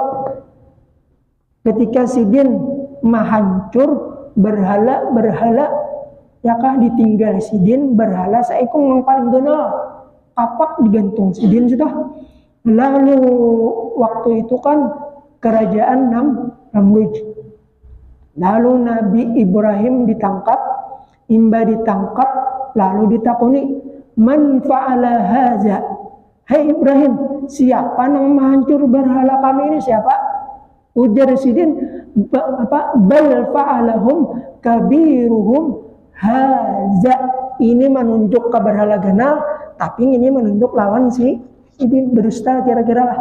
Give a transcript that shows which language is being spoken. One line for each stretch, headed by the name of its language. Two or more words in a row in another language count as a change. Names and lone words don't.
Banjar: Ketika sidin menghancur berhala yakah ditinggal sidin berhala saikung yang paling donal kapak digantung sidin sudah.
Indonesian: Lalu waktu itu kan kerajaan Namrud.
Banjar: Lalu Nabi Ibrahim ditangkap, lalu ditakuni,
Arabic: من فعل هذا?
Indonesian: Hai Ibrahim, siapa yang menghancur berhala kami ini, siapa?
Banjar: Ujar sidin,
Arabic: بل فعله كبيرهم هذا.
Banjar: Ini menunjuk ke berhala ganal, tapi ini menunjuk lawan sidin berdusta kira-kira lah.